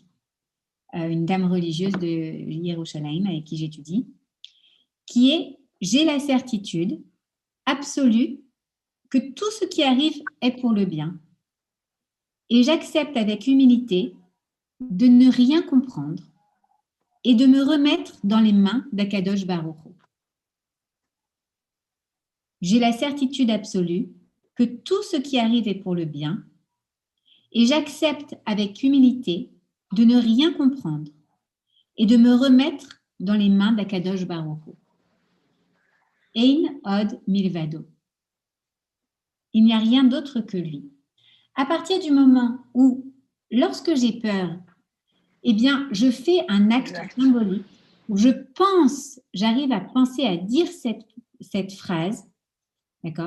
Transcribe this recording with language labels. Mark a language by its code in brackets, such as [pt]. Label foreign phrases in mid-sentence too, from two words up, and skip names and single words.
[fr] une dame religieuse de Yerushalayim avec qui j'étudie, qui est « J'ai la certitude absolue que tout ce qui arrive est pour le bien et j'accepte avec humilité de ne rien comprendre et de me remettre dans les mains d' [he] הקדוש ברוך הוא. [fr] J'ai la certitude absolue que tout ce qui arrive est pour le bien et j'accepte avec humilité de ne rien comprendre et de me remettre dans les mains d' [he] הקדוש ברוך הוא. אין עוד מלבדו. [fr] Il n'y a rien d'autre que lui. À partir du moment où, lorsque j'ai peur, eh bien, je fais un acte symbolique où j'arrive à penser, à dire cette phrase, d'accord?